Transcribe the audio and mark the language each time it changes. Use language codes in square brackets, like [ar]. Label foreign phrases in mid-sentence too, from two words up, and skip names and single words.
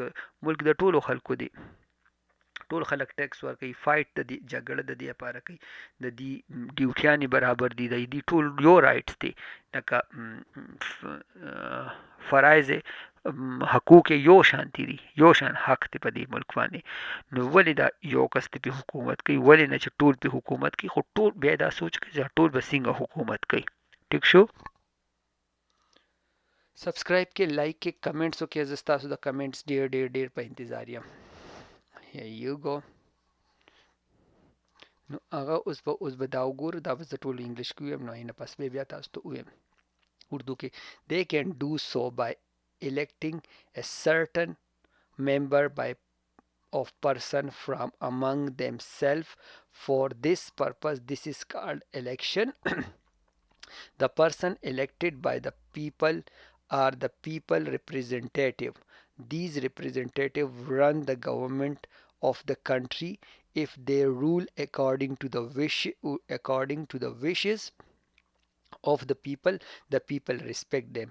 [ps] ملک د ټولو خلکو دی، ټول خلک ټیکس ورکوي، فایټ د دې جګړه د دې لپاره کوي، د دې ډیوټیانې برابر دي، د دې ټول یو رایټس دي، لکه فرایض حقوق یو شان دي یو شان حق دی په دې ملک باندې نو ولې دا یو کس په حکومت کوي ولې نه چې ټول په حکومت کوي خو ټول بیا دا سوچ کوي چې ټول به څنګه حکومت کوي ټیک شو سبسکرایب کې لایک کې کمنټس وکړئ زه ستاسو د کمنټس ډیر ډیر ډیر په انتظار یم [en] here you go [ps] نو هغه اوس به دا وګورو دا به زه ټول انګلیش کې ویم نو نه پس به بیا تاسو ته ویم اردو کې [en] they can do so by electing a certain member by of person from among themselves for this purpose this is called election the person elected by the people are the people representative these representatives run the government of the country if they rule according to the wishes of the people respect them.